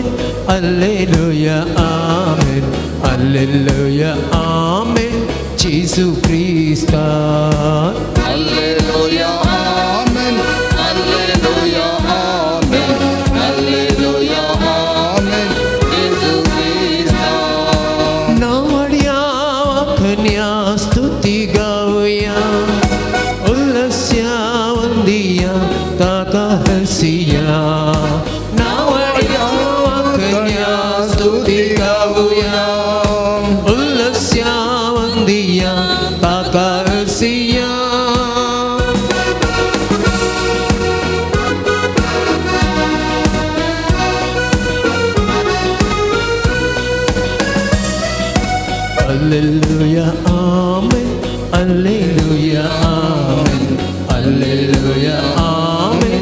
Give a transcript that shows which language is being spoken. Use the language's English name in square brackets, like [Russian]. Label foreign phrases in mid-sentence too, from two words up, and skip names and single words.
[English] Alleluia, Amen. Alleluia, Amen. Jesus Christ. Alleluia, amen. Alleluia, amen. Alleluia, amen. Jesus Christ. [Konkani] नावड्या वाखण्या स्तुती गाऊया उल्लस्या वंदिया ताका हसिया नावड्या वाखण्या स्तुती गाऊया उल्लस्या वंदिया ताका हसिया [English] Alleluia, Amen. Alleluia, Amen. Alleluia, Amen.